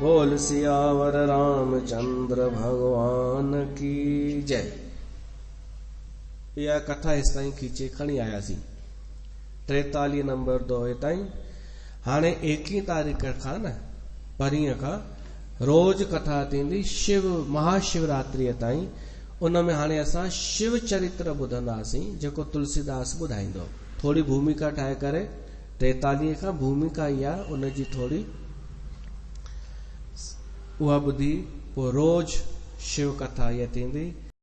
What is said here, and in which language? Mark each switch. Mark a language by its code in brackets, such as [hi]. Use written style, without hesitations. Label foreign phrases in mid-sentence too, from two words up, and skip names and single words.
[hi] बोल सियावर रामचंद्र भगवान की जय। [sd] इहा कथा इस ताईं खींचे खणी आयासीं 43 नंबर दोहे ताईं। हाणे 21 तारीख़ खां न परीह खां रोज कथा थींदी शिव महाशिवरात्रिअ ताईं। उन में हाणे असां शिव चरित्र ॿुधंदासीं जेको तुलसीदास ॿुधाईंदो। थोरी भूमिका ठाहे करे 43 खां भूमिका इहा उन जी थोरी उहा ॿुधी पोइ रोज शिव कथा इहा थींदी।